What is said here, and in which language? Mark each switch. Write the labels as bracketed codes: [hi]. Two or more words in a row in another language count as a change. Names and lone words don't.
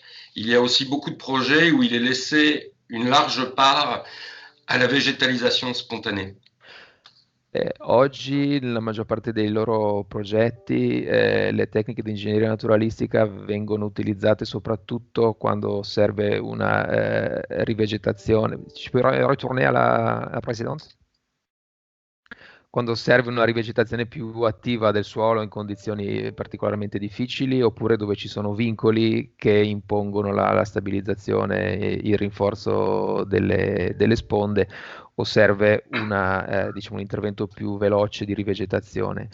[fr] Il y a aussi beaucoup de projets où il est laissé une large part à la végétalisation spontanée. [it] Oggi nella maggior parte dei loro progetti le tecniche di ingegneria naturalistica vengono utilizzate soprattutto quando serve una rivegetazione. Ci puoi ritornare alla precedenza? Quando serve una rivegetazione più attiva del suolo in condizioni particolarmente difficili oppure dove ci sono vincoli che impongono la stabilizzazione, il rinforzo delle sponde o serve diciamo, un intervento più veloce di rivegetazione.